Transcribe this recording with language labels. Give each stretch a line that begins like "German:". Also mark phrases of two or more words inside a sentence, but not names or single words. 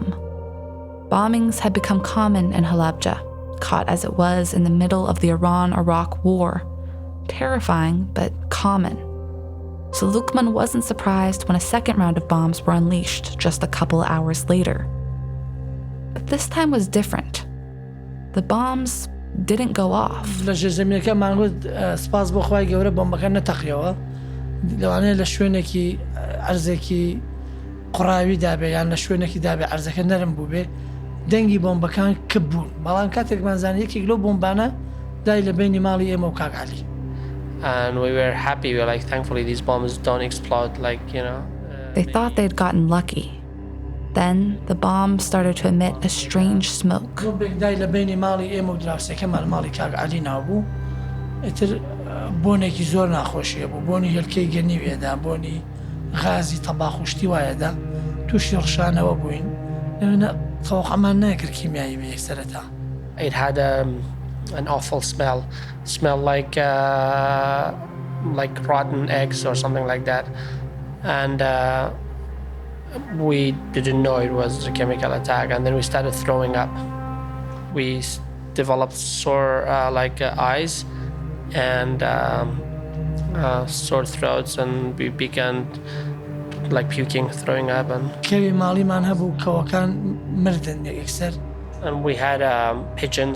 English: Bombings had become common in Halabja, caught as it was in the middle of the Iran-Iraq war. Terrifying, but common. So Lukman wasn't surprised when a second round of bombs were unleashed just a couple hours later. But this time was different. The bombs didn't go off.
Central Kurdish: قڕاوی دابێ یان لە شوێنێکی دابێ عەرزەکە نەرم بوو بێ دەنگی بۆمبەکان کپ بوون بەڵام کاتێکمان زانی یەکێک لەو بۆمبانە دای لە بینی ماڵی ئێمە و کاک عەلی.
English: And we were happy. We were thankfully these bombs don't explode They thought they'd gotten lucky. Then the bomb started to emit a strange smoke.
Central Kurdish: بۆمبێک دای لە بینی ماڵی ئێمە و دراوسەکەمان ماڵی کاک عەلی ناوبوو. ئیتر بۆنێکی زۆر ناخۆشیە بوو بۆنی هێلکەی گەنیوێدا بۆنی غازی تەباخ و شتی وایەدا تووشی ڕشانەوە بووین لەوێنە تەوەقعمان نەکرد کیمیایی بە یەکسەرەتا.
English: It had an awful smell like rotten eggs or something like that, and we didn't know it was a chemical attack, and then we started throwing up. We developed sore eyes, and sore throats, and we began like puking, throwing up, and and we had pigeons.